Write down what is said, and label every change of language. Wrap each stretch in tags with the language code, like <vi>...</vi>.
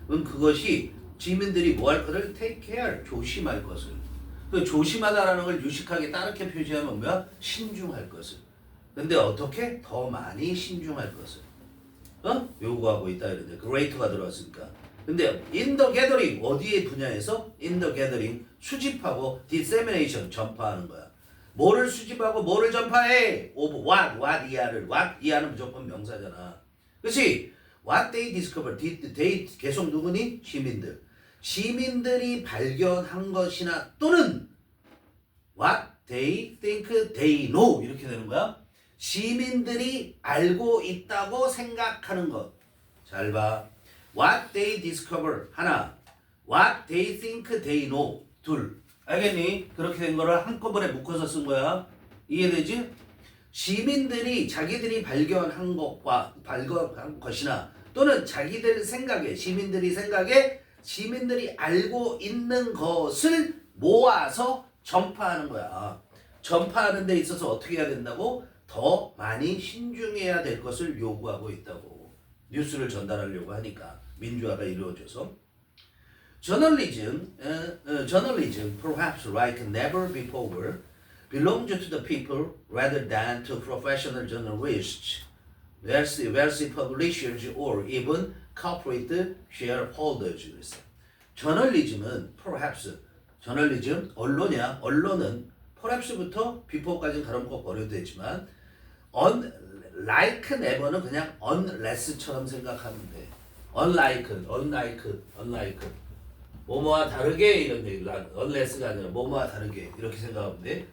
<ko>그럼 그것이 시민들이 뭐 할 거를</ko> <en>take care</en> <ko>조심할 것을. 그 조심하다라는 걸 유식하게 따르게 표시하면 뭐야? 신중할 것을. 근데 어떻게? 더 많이 신중할 것을. 요구하고 있다 이런데 greater가 들어왔으니까. 근데</ko> <en>in the gathering</en> <ko>어디의 분야에서?</ko> <en>in the gathering</en> <ko>수집하고 dissemination 전파하는 거야. 뭐를 수집하고 뭐를 전파해?</ko> <en>of what</en> <ko>이하를 what 이하는 무조건 명사잖아. 그렇지?</ko> <en>what they discover they 계속 누구니?</en> <ko>시민들이 발견한 것이나 또는</ko> <en>what they think they know</en> <ko>이렇게 되는 거야. 시민들이 알고 있다고 생각하는 것. 잘 봐.</ko> <en>what they discover 하나, what they think they know 둘.</en> <ko>알겠니? 그렇게 된 거를 한꺼번에 묶어서 쓴 거야. 이해되지? 시민들이 자기들이 발견한 것이나 또는 자기들 생각에 시민들이 알고 있는 것을 모아서 전파하는 거야. 전파하는 데 있어서 어떻게 해야 된다고? 더 많이 신중해야 될 것을 요구하고 있다고. 뉴스를 전달하려고 하니까 민주화가 이루어져서</ko> <en>journalism, perhaps like never before, belongs to the people rather than to professional journalists, wealthy publishers, or even corporate shareholders.</en> <ko>저널리즘은 perhaps, 언론은 perhaps부터 before까지는 가름꼭 버려도 되지만</ko> <en>unlike never</en> <ko>는 그냥 unless처럼 생각하면 돼. unlike 뭐뭐와 다르게 이런 얘기를 unless가 아니라 뭐뭐와 다르게 이렇게 생각하면 돼.</ko>